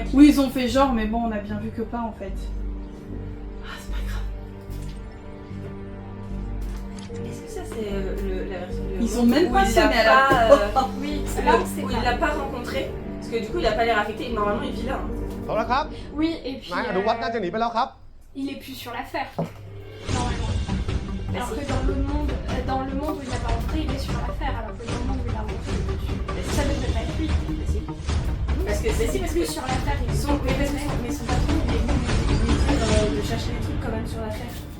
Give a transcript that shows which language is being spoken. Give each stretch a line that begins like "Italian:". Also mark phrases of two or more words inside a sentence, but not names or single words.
French: Oui, ils ont fait genre, mais bon, on a bien vu que pas en fait. Ah, c'est pas grave. Est-ce que ça c'est la version de... Ils ont même pas sonné à la porte. Oui, C'est là là on sait où il pas. l'a pas rencontré. Parce que du coup il a pas l'air affecté. Normalement il vit là. Hein.
Thai: เอาละครับ
French: Oui et puis
Thai: นายอนุวัฒน์น่าจะหนีไปแล้วครับ
French: il est plus sur l'affaire. Normalement. Alors que dans le monde où il n'a pas rentré, il est sur l'affaire. Alors que dans le monde où il a rentré, il est dessus. Ça ne devrait pas être lui. Parce que c'est C'est plus sur l'affaire. Ils son, sont mais son patron il est venu lui dire de chercher des trucs quand même sur l'affaire.